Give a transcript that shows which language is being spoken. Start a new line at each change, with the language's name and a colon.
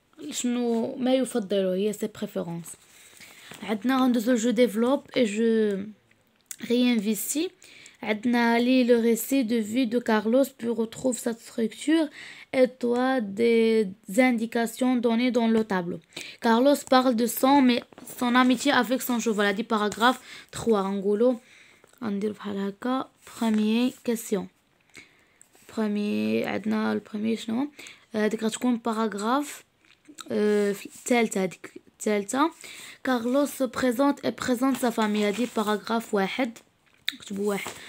Arabic: شنو ما يفضله هي ses préférences. عندنا غندوزو جو ديفلوب
French: et je réinvestis.
Arabic: عندنا لي
French: le récit de vie de Carlos puis retrouve sa structure et toi des indications données dans le tableau. Carlos parle de son amitié avec son cheval.
Arabic: هادي paragraphe 3. غنقولو غندير بحال هكا.
French: premier question.
Arabic: عندنا البريمي شنو هذيك غتكون باراغراف الثالثه. هذيك الثالثه كارلوس بريزونت اي بريزونت سا فامي. هذه باراغراف 1 كتبوا 1